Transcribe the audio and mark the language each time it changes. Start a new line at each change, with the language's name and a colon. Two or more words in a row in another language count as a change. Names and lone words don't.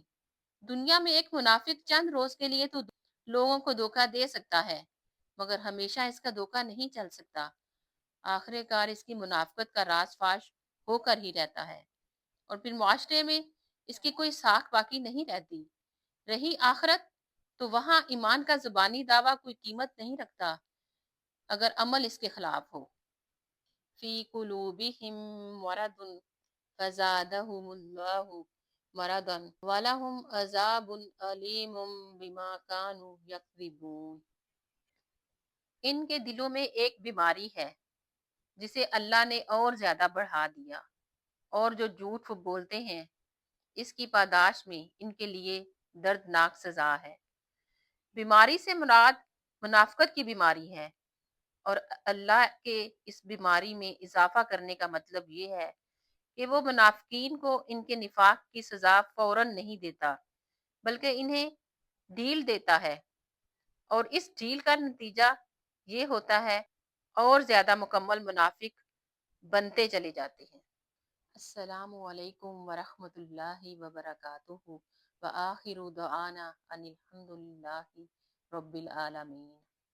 Urdu: دنیا میں ایک منافق چند روز کے لیے تو لوگوں کو دھوکہ دے سکتا ہے، مگر ہمیشہ اس کا دھوکہ نہیں چل سکتا، آخر کار اس کی منافقت کا راز فاش ہو کر ہی رہتا ہے، اور پھر معاشرے میں اس کی کوئی ساکھ باقی نہیں رہتی۔ رہی آخرت تو وہاں ایمان کا زبانی دعویٰ کوئی قیمت نہیں رکھتا اگر عمل اس کے خلاف ہو۔
Arabic: فی قلوبہم مرض فزادهم الله مرضا ولهم عذاب أليم بما كانوا يكذبون.
Urdu: ان کے دلوں میں ایک بیماری ہے جسے اللہ نے اور زیادہ بڑھا دیا، اور جو جھوٹ وہ بولتے ہیں اس کی پاداش میں ان کے لیے دردناک سزا ہے. بیماری سے مراد منافقت کی بیماری ہے، اور اللہ کے اس بیماری میں اضافہ کرنے کا مطلب یہ ہے کہ وہ منافقین کو ان کے نفاق کی سزا فوراً نہیں دیتا، بلکہ انہیں ڈھیل دیتا ہے، اور اس ڈھیل کا نتیجہ یہ ہوتا ہے اور زیادہ مکمل منافق بنتے چلے جاتے ہیں.
Arabic: السلام عليكم ورحمة الله وبركاته و آخر دعوانا أن الحمد لله رب العالمين.